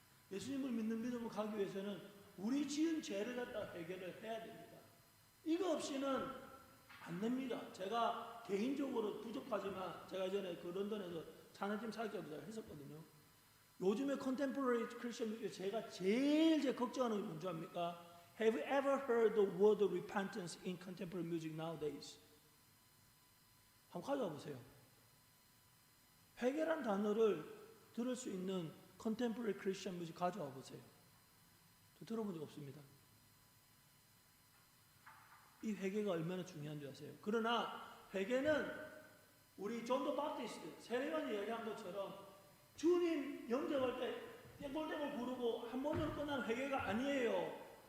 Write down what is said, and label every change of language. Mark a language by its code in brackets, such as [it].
[ko] 예수님을 믿는 믿음으로 가기 위해서는 우리 지은 죄를 갖다 해결을 해야 됩니다. 이거 없이는 안 됩니다. 제가 개인적으로 부족하지만 제가 전에 그 런던에서 찬양팀 사역자도 제가 했었거든요. 요즘에 컨템포러리 크리스천 뮤직 제가 제일 걱정하는 게 뭔지 압니까? [en] Have you ever heard the word of repentance in contemporary music nowadays? [ko] 한번 가져와 보세요. 회개란 단어를 들을 수 있는 contemporary Christian music 가져와 보세요. 저 들어본 적 없습니다. 이 회개가 얼마나 중요한지 아세요? 그러나 회개는 우리 존 더 바티스트 세례관이 얘기한 것처럼 주님 영접할 때 땡골땡골 부르고 한 번으로 끝난 회개가 아니에요.